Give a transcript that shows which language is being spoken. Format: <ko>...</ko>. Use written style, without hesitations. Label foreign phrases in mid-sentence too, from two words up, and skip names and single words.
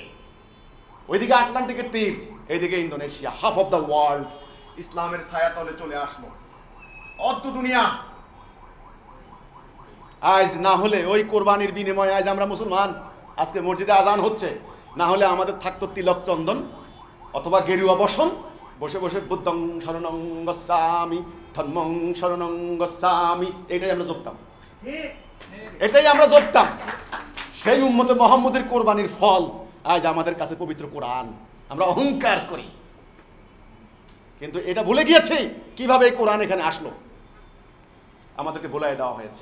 <bn>ওইদিকে আটলান্টিকের তীর, এইদিকে ইন্দোনেশিয়া,</bn> <en>half of the world</en> <bn>ইসলামের ছায়াতলে চলে আসলো। অর্ধ দুনিয়া আজ না হলে ওই কোরবানির বিনিময়ে আজ আমরা মুসলমান। আজকে মসজিদে আজান হচ্ছে, না হলে আমাদের থাকতো তিলক চন্দন অথবা গেরুয়া বসন, বসে বসে</bn> <pi>বুদ্ধং শরণং গচ্ছামি ধর্মং শরণং গচ্ছামি,</pi> <bn>এটাই আমরা জপতাম। সেই উম্মতে মুহাম্মদের কোরবানির ফল আজ আমাদের কাছে পবিত্র কোরআন, আমরা অহংকার করি। কিন্তু এটা ভুলে গিয়েছি কিভাবে এই কোরআন এখানে আসলো, আমাদেরকে ভুলাই দেওয়া হয়েছে।</bn>